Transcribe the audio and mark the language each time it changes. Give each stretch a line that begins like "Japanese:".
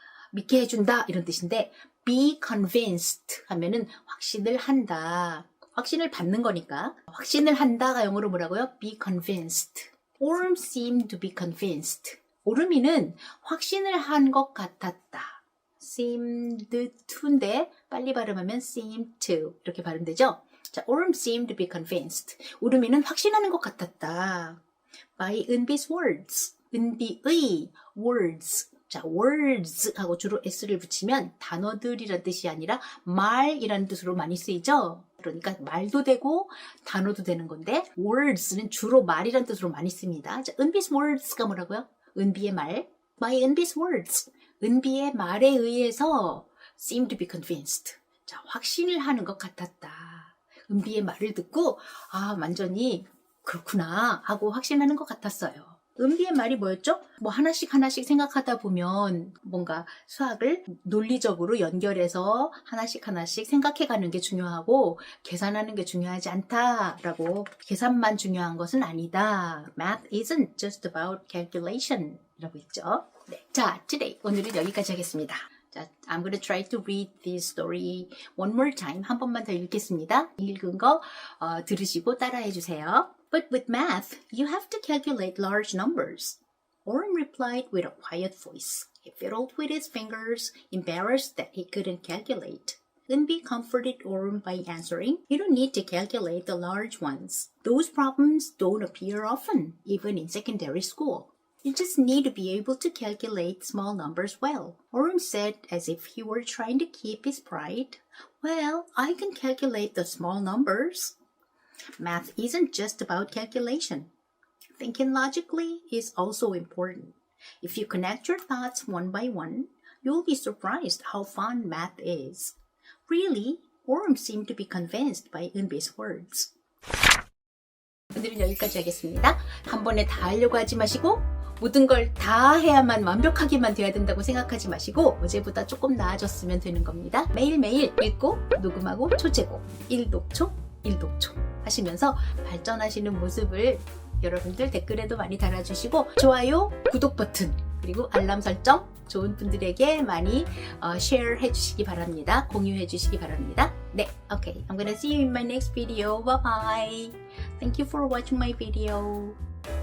Korean: 믿게 해준다 이런 뜻인데 be convinced 하면은 확신을 한다. 확신을 받는 거니까 확신을 한다가 영어로 뭐라고요?
English: be convinced. Orm seemed to be convinced.
Korean: 오름이는 확신을 한 것 같았다.
English: seemed to
Korean: 인데 빨리 발음하면 seemed to 이렇게 발음되죠.
English: 자, Orm seemed to be convinced.
Korean: 오름이는 확신하는 것 같았다.
English: By Eunbi's words.
Korean: 은비의
English: words.
Korean: 자, words 하고 주로 s를 붙이면 단어들이란 뜻이 아니라 말이라는 뜻으로 많이 쓰이죠. 그러니까 말도 되고 단어도 되는 건데 words는 주로 말이라는 뜻으로 많이 씁니다. 자, Eunbi's words가 뭐라고요? 은비의 말.
English: By Eunbi's words.
Korean: 은비의 말에 의해서
English: seemed to be convinced.
Korean: 자, 확신을 하는 것 같았다. 은비의 말을 듣고 완전히 그렇구나 하고 확신하는 것 같았어요. 은비의 말이 뭐였죠? 뭐 하나씩 생각하다 보면 뭔가 수학을 논리적으로 연결해서 하나씩 생각해가는 게 중요하고 계산하는 게 중요하지 않다라고 계산만 중요한 것은 아니다.
English: Math isn't just about calculation
Korean: 이라고 했죠. 네. 자, today 오늘은 여기까지 하겠습니다.
English: 자, I'm going to try to read this story one more time.
Korean: 한 번만 더 읽겠습니다. 읽은 거 들으시고 따라해 주세요.
English: But with math, you have to calculate large numbers. Orm replied with a quiet voice. He fiddled with his fingers, embarrassed that he couldn't calculate. Eunbi comforted Orm by answering, "You don't need to calculate the large ones. Those problems don't appear often, even in secondary school. You just need to be able to calculate small numbers well." Orm said as if he were trying to keep his pride, "Well, I can calculate the small numbers." Math isn't just about calculation. Thinking logically is also important. If you connect your thoughts one by one, you'll be surprised how fun math is. Really, Orm seemed to be convinced by Eunbi's words.
Korean: 오늘은 여기까지 하겠습니다. 한 번에 다 하려고 하지 마시고 모든 걸 다 해야만 완벽하게만 돼야 된다고 생각하지 마시고 어제보다 조금 나아졌으면 되는 겁니다. 매일매일 읽고 녹음하고 초제고 일독초 하시면서 발전하시는 모습을 여러분들 댓글에도 많이 달아주시고 좋아요, 구독 버튼 그리고 알람 설정 좋은 분들에게 많이 share 해주시기 바랍니다. 공유해 주시기 바랍니다. 네,
English: okay. I'm gonna see you in my next video. Bye bye. Thank you for watching my video.